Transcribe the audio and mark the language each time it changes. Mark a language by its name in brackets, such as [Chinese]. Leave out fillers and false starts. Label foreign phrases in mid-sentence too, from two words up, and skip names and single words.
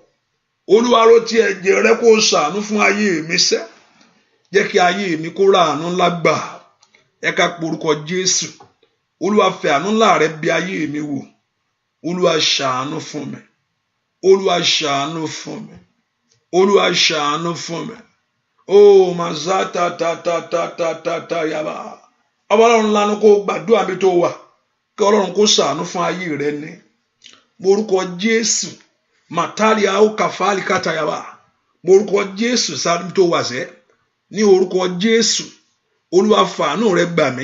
[Yoruba] Olúwa ro ti ẹ̀jẹ̀ rẹ kó ṣàánú fún ayé mi sẹ́. Jẹ́ kí ayé mi kó ra àánú ńlá gbà ẹ ká porúkọ Jésù. Olúwa fẹ́ àánú ńlá rẹ bí ayé mi wò. Olúwa ṣàánú fún mi. Olúwa ṣàánú fún mi. Olúwa ṣàánú fún mi. Oh mazata ta ta ta ta ta ta yaba. Ọlọ́run lanu kó gbàdúrà mi tó wà kí Ọlọ́run kó ṣàánú fún ayé rẹ ní orúkọ Jésù. Mataria o kafali katayaba orúkọ Jésù sáré tó wà sẹ́ ní orúkọ Jésù. Olúwa fàánú rẹ gbà mí.